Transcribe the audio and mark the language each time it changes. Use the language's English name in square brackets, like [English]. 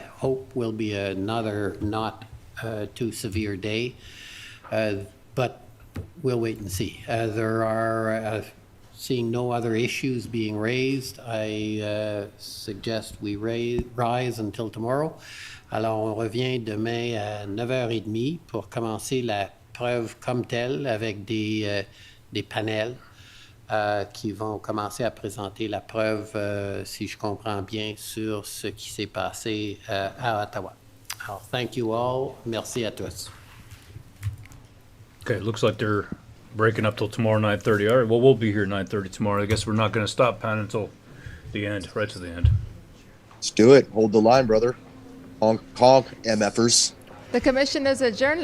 [English] I hope will be another not too severe day, but we'll wait and see. There are, seeing no other issues being raised, I suggest we rise until tomorrow. [French] Alors, on revient demain à 9h30 pour commencer la preuve comme telle avec des panels qui vont commencer à présenter la preuve, si je comprends bien, sur ce qui s'est passé à Ottawa. Alors, [English] thank you all. [French] Merci à tous. [English] Okay, it looks like they're Breaking up till tomorrow, 9:30. All right, well, we'll be here 9:30 tomorrow. I guess we're not going to stop, Pan, until the end, right to the end. Let's do it. Hold the line, brother. Honk, honk, MFers. The commission is adjourned.